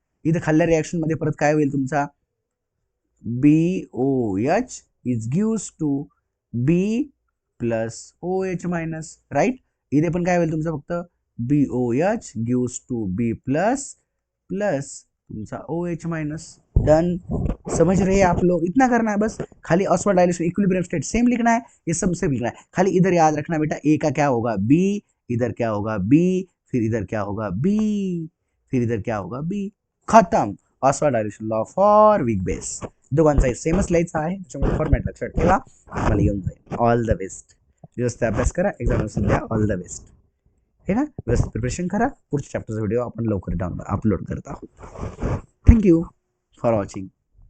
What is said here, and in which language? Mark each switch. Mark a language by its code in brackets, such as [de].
[mr] इथं खाल्ल्या रिॲक्शन मध्ये परत काय होईल तुमचा B O H is gives to be plus O H minus, right. इथे पण काय होईल तुमचं फक्त B O H gives to be plus plus तुमचा ओ एच माइनस, डन. [hi] समझ रहे हैं आप लोग, इतना करना है बस. खाली Oswald dilution equilibrium state same लिखना है, ये सब सेम लिखना है, खाली इधर याद रखना बेटा ए का क्या होगा बी, इधर क्या होगा बी, फिर इधर क्या होगा बी, फिर इधर क्या होगा बी, खत्म. [mr] Oswald dilution law for weak base, दोघांचा सेमच लिहायचा आहे, त्याच्यामुळे फॉर्मॅट लक्षात ठेवा, मला येऊन जाईल. ऑल द बेस्ट, व्यवस्थित अभ्यास करा, एक्झामिनेशन द्या, ऑल द बेस्ट, है ना. व्यवस्थित प्रिपरेशन करा, पुढच्या चॅप्टरचा व्हिडिओ आपण लवकर अपलोड करत आहोत. [en] Thank you for watching.